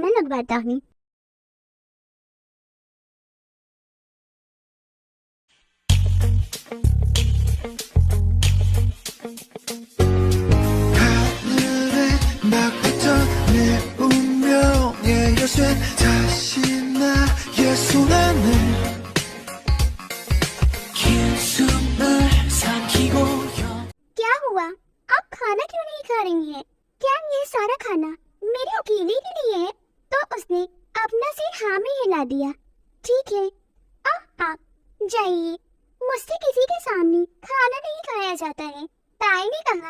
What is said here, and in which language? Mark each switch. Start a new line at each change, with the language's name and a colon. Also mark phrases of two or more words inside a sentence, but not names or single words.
Hindi: मंगवाता हूँ।
Korean: 하늘에 막 붙어 내 운명의 열쇠 다시 나의 손 안에 긴 숨을 삼키고
Hindi: क्या हुआ? आप खाना क्यों नहीं खा रही हैं? क्या ये सारा खाना मेरे अकेले के लिए है? तो उसने अपना सिर हाँ में हिला दिया। ठीक है, आप जाइए, मुझसे किसी के सामने खाना नहीं खाया जाता है, ताई ने कहा।